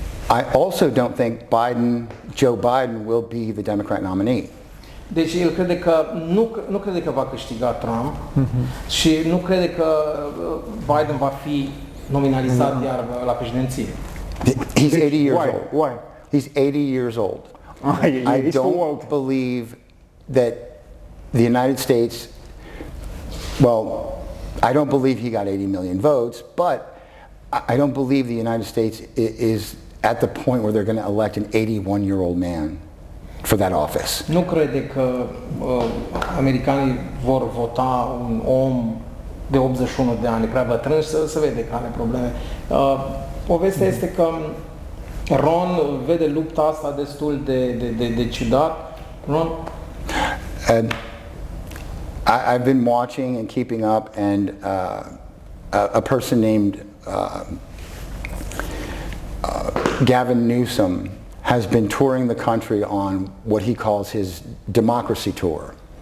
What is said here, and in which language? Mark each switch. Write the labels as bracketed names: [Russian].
[English] I also don't think Joe Biden will be the Democrat nominee. [Romanian] Deci el crede că nu crede că va câștiga Trump și nu crede că Biden va fi nominalizat iar la președinție. [English] He's 80 years old. Why? He's 80 years old. I don't believe that the United States, well, I don't believe he got 80 million votes, but I don't believe the United States is at the point where they're going to elect an 81-year-old man for that office. [Romanian] Nu crede că americanii vor vota un om de 81 de ani, prea bătrân, și să vede că are probleme. Povestea este că Ron vede lupta asta destul de ciudat. Ron? [English] I've been watching and keeping up, and a person named Gavin Newsom has been touring the country on what he calls his democracy tour.